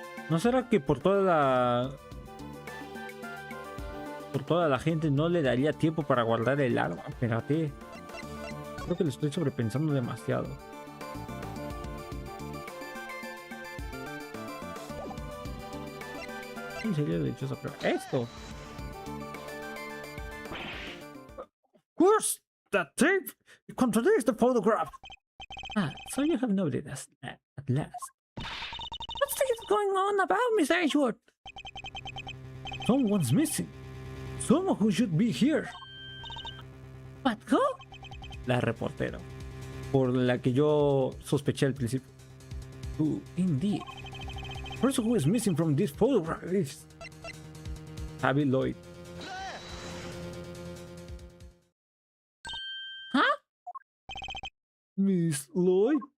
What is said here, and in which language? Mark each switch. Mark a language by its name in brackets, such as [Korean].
[Spanish] ¿No será que por toda la gente no le daría tiempo para guardar el arma? Espérate. Creo que lo estoy sobrepensando demasiado. ¿En serio de hecho esa prueba? ¡Esto! [English] Of course, that tape contradicts the photograph. Ah, so you have noted us at last. What's going on about, Miss Ashworth? Someone's missing. Someone who should be here. What, who? [Spanish] La reportera, por la que yo sospeché al principio. [English] Indeed. The person who is missing from this photograph is Abby Lloyd. Huh? Miss Lloyd?